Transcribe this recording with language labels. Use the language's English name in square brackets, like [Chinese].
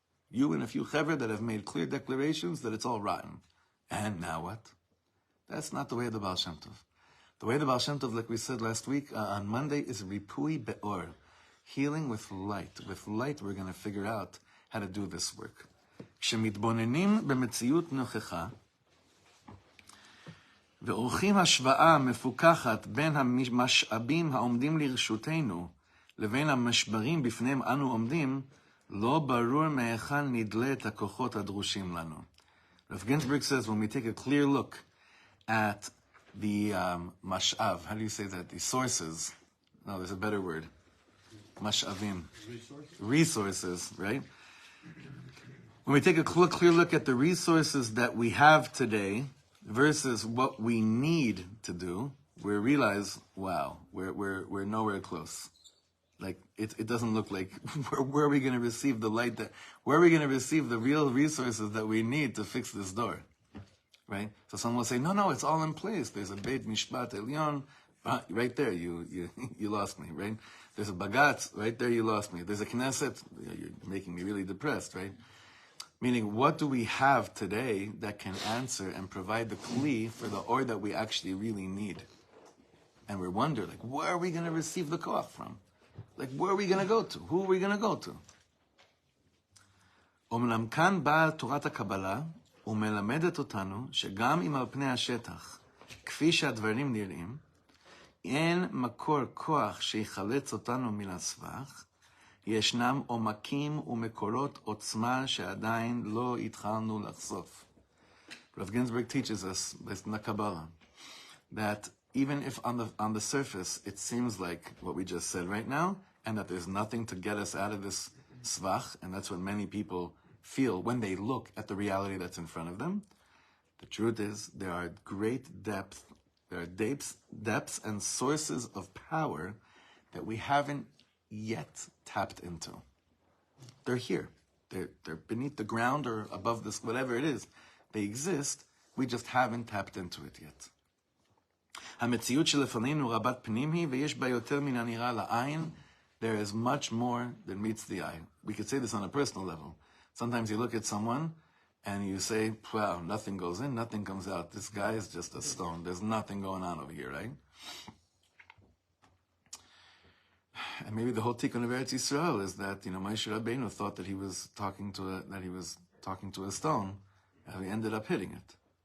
[English] You and a few Chavre that have made clear declarations that it's all rotten. And now what? That's not the way of the Baal Shem Tov. The way of the Baal Shem Tov, like we said last week, on Monday, is ripui be'or. Healing with light. With light, we're going to figure out how to do this work. [Hebrew] כשמתבוננים במציאות נוכחה, ועורכים השוואה מפוקחת בין המשאבים העומדים לרשותנו, לבין המשברים בפניהם אנו עומדים, לא ברור מהיכן נדלה את הכוחות הדרושים לנו. [English] Rav Ginsburg says, when we take a clear look at the mash'av, how do you say that? The sources. No, there's a better word. Mash'avim. Resources, right? When we take a clear look at the resources that we have today versus what we need to do, we realize, wow, we're nowhere close. Like, it doesn't look like, where are we going to receive the light where are we going to receive the real resources that we need to fix this door? Right? So someone will say, no, it's all in place. There's a Beit Mishpat Elyon, right there, you lost me, right? There's a Bagatz, right there, you lost me. There's a Knesset, you're making me really depressed, right? Meaning, what do we have today that can answer and provide the kli for the or that we actually really need? And we wonder, like, where are we going to receive the koach from? Like, where are we going to go to? Who are we going to go to? [Hebrew] אומנם כאן באה תורת הקבלה ומלמדת אותנו שגם אם על פני השטח, כפי שהדברים נראים, אין מקור כוח שיחלץ אותנו מן הסבך, ישנם עומקים ומקורות עוצמה שעדיין לא התחלנו לחשוף. [English] Rav Ginsburg teaches us, based on the Kabbalah, that even if on the surface it seems like what we just said right now, and that there's nothing to get us out of this svach, and that's what many people feel when they look at the reality that's in front of them, the truth is there are great depths and sources of power that we haven't yet tapped into. They're here. They're beneath the ground or above this, whatever it is. They exist. We just haven't tapped into it yet. [Hebrew] המציאות שלפנינו רבת פנים היא ויש בה יותר מן הנראה לעין. [English] There is much more than meets the eye. We could say this on a personal level. Sometimes you look at someone and you say, wow, nothing goes in, nothing comes out. This guy is just a stone. There's nothing going on over here, right? And maybe the whole tikkun of Eretz Yisrael is that, Moshe Rabbeinu thought that he was talking to a stone, and he ended up hitting it.